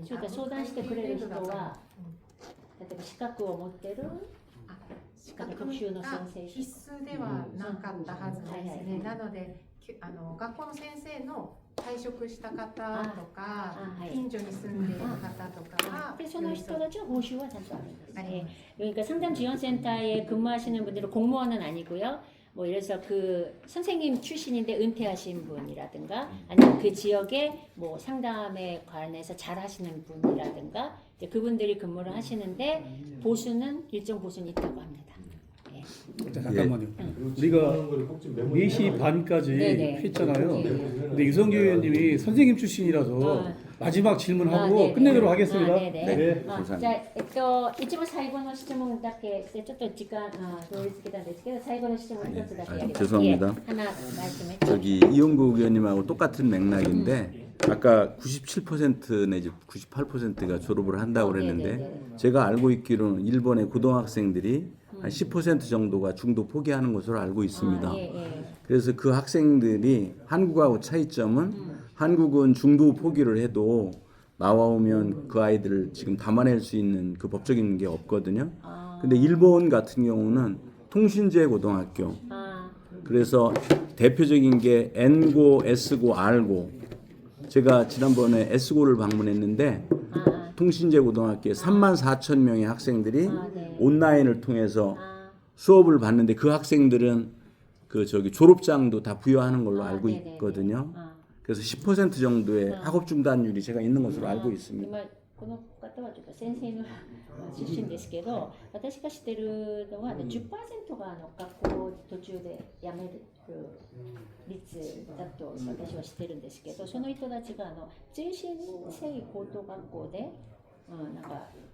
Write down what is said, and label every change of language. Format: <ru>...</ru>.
<ja>そうだ、相談してくれる人は例えば資格を持ってる資格が必須ではなかったはずですね。なので学校の先生の退職した方とか近所に住んでいる方とかがその人たちの報酬はちゃんとあるんですね。</ja> <ko>그러니까 상담 지원 센터에 근무하시는 분들은 공무원은 아니고요. 뭐 예를 들어서 그 선생님 출신인데 은퇴하신 분이라든가 아니면 그 지역에 뭐 상담에 관해서 잘 하시는 분이라든가 이제 그분들이 근무를 하시는데 보수는 일정 보수는 있다고 합니다. 잠깐만요. 우리가 4시 반까지 했잖아요. 근데 유성규 의원님이 선생님 출신이라서 마지막 질문하고 끝내도록 하겠습니다. 네.</ko> <ja>じゃあ一部最後の質問だけしてちょっと時間通り過ぎたんですけど最後の質問一つだけやります。</ja> <ko>죄송합니다. 하나 말씀해. 저기 이용국 의원님하고 똑같은 맥락인데 아까 97% 내지 98%가 졸업을 한다고 그랬는데 제가 알고 있기로는 일본의 고등학생들이 한 10% 정도가 중도 포기하는 것으로 알고 있습니다. 그래서 그 학생들이 한국하고 차이점은 한국은 중도 포기를 해도 나와오면 그 아이들을 지금 담아낼 수 있는 그 법적인 게 없거든요. 근데 일본 같은 경우는 통신제 고등학교. 그래서 대표적인 게 N고, S고, R고. 제가 지난번에 S고를 방문했는데 통신제 고등학교에 34,000명의 학생들이 온라인을 통해서 수업을 받는데 그 학생들은 그 저기 졸업장도 다 부여하는 걸로 알고 있거든요. 그래서 10% 정도의 학업 중단율이 제가 있는 것으로 알고 있습니다.</ko> <ja>この方はちょっと先生の出身ですけど、私が知ってるのは10%が学校途中で辞める率だと私は知ってるんですけど、その人たちが通信制高等学校で、なんか</ja>